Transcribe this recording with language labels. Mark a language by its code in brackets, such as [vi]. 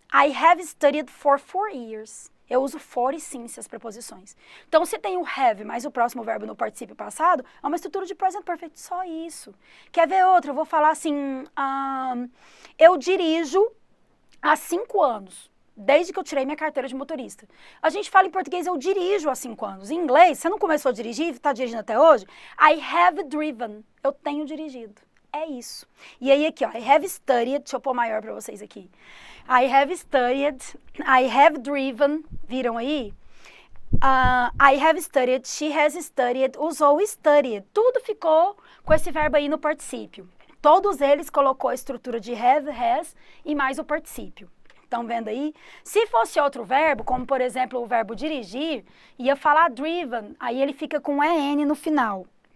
[en] I have studied for 4 years. [pt] Eu uso for e since as preposições. Então, se tem o have mais o próximo verbo no particípio passado, é uma estrutura de present perfect, só isso. Quer ver outra? Eu vou falar assim, eu dirijo há 5 anos, desde que eu tirei minha carteira de motorista. A gente fala em português, eu dirijo há 5 anos. Em inglês, você não começou a dirigir, está dirigindo até hoje? [en] I have driven, [pt] eu tenho dirigido. É isso. E aí aqui, ó, [en] I have studied, [pt] deixa eu pôr maior para vocês aqui. [en] I have studied, I have driven, [pt] viram aí? [en] I have studied, she has studied, [pt] usou [en] studied. [pt] Tudo ficou com esse verbo aí no particípio. Todos eles colocou a estrutura de have, has e mais o particípio. Estão vendo aí? Se fosse outro verbo, como por exemplo o verbo dirigir, ia falar driven, aí ele fica com EN no final.